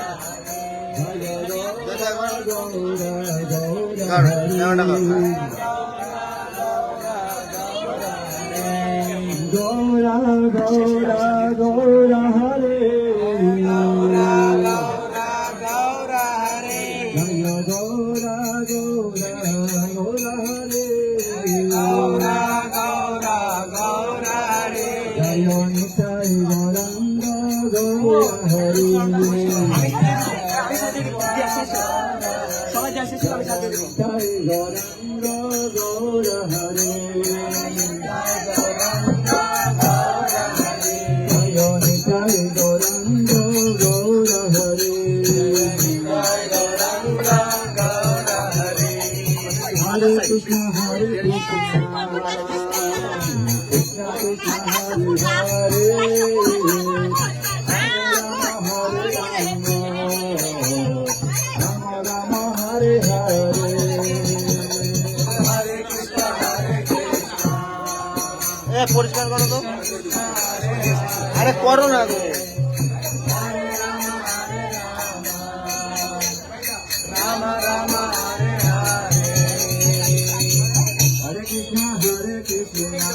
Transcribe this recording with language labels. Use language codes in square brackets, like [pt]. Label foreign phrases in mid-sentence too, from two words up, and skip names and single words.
[sa] Gora Gora Gora Hare Gora Gora Hare Jaya Gora Gora Gora Hare Gora Gora Gora Hare Jaya Nitai Gauranga Gora Hare [bn] সবাই যাচ্ছে সবাই সাথে দেবো [sa] Nitai Gauranga Gora Hare Hare Krishna, Hare Krishna, Krishna Krishna, Hare Hare, Hare Rama, Rama Rama, Hare Hare. Hare Krishna, Hare Krishna. [bn] পরিষ্কার করো তো আরে করো না গো [sa] Rama Rama, Hare Hare, Hare Krishna, Hare Krishna.